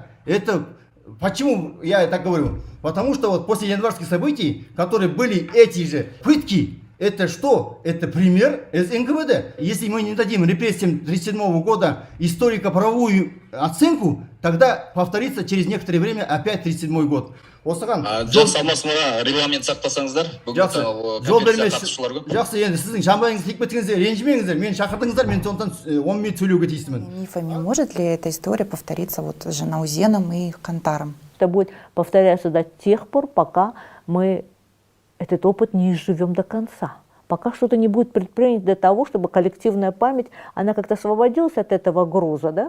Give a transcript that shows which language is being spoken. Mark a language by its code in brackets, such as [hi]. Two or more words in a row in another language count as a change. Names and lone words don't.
[ru] Это почему я так говорю? Потому что вот после январских событий, которые были эти же пытки, это что? Это пример из НКВД. Если мы не дадим репрессиям 1937 года историко-правовую оценку, тогда повторится через некоторое время опять 1937 год. [kk] Осыған регламент сақтасаңыздар. Жақсы. Жол бермес. Жақсы, енді сіздің жамбайыңыз тиіп кеткеніңізде ренжімеңіздер. Мені шақырдыңыздар, мен сондықтан 10 минут сөйлеуге тиістімін. [ru] Мифами может ли эта история повториться вот с Жанаузеном и Кантаром? Это будет повторяться до тех пор, пока мы этот опыт не изживем до конца. Пока что-то не будет предпринято для того, чтобы коллективная память, она как-то освободилась от этого груза, да?